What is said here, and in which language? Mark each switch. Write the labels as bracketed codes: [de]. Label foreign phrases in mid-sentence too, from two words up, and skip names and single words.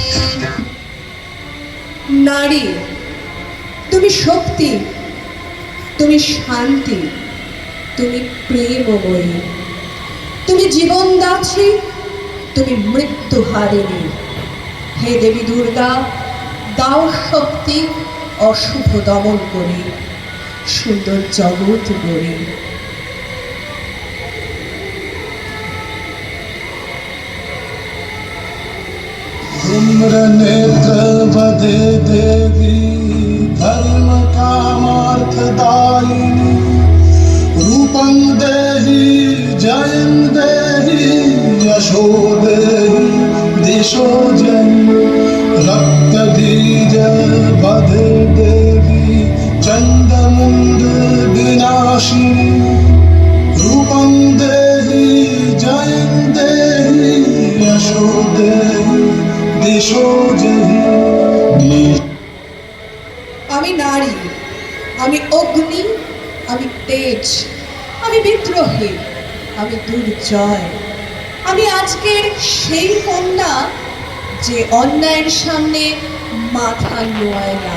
[bn] নারী, তুমি শক্তি, তুমি শান্তি, তুমি প্রেমময়ী, তুমি জীবনদাত্রী, তুমি মৃত্যু হারিণী। হে দেবী দুর্গা, দাও শক্তি, অশুভ দমন করি, সুন্দর জগৎ গড়ি। [sa] धूम्र नेत्र बधे देवी धर्म कामार्थदायिनी रूपं देहि जयं देहि यशो देहि दिशो जयं रक्तबीज बधे देवी चण्डमुण्ड विनाशिनी रूपं देहि जयं देहि यशो देहि दिशो जयि। [bn] আমি নারী, আমি অগ্নি, আমি তেজ, আমি বিদ্রোহী, আমি দুর্জয়। আমি আজকের সেই কন্যা যে অন্যায়ের সামনে মাথা নোয়ায় না।